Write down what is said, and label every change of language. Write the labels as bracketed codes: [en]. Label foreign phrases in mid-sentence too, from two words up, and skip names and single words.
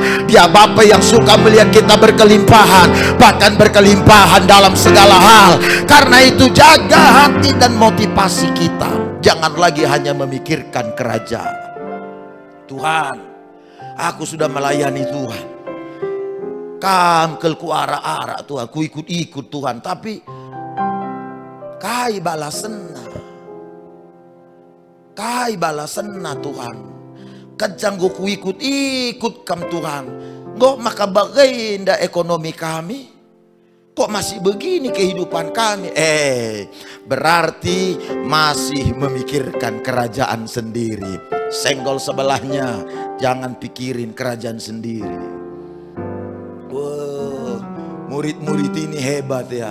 [id] Dia Bapa yang suka melihat kita berkelimpahan, bahkan berkelimpahan dalam segala hal. Karena itu, jaga hati dan motivasi kita. Jangan lagi hanya memikirkan kerajaan. Tuhan, aku sudah melayani Tuhan. [btx] Kam ku ara-ara Tuhan, ku ikut-ikut Tuhan, tapi kai balasenna. Kai balasenna Tuhan. Kajang ku ikut-ikut kam Tuhan. Ngok maka bagainda ekonomi kami? [id] Kok masih begini kehidupan kami? Berarti masih memikirkan kerajaan sendiri. Senggol sebelahnya, jangan pikirin kerajaan sendiri. Wah, murid-murid ini hebat ya.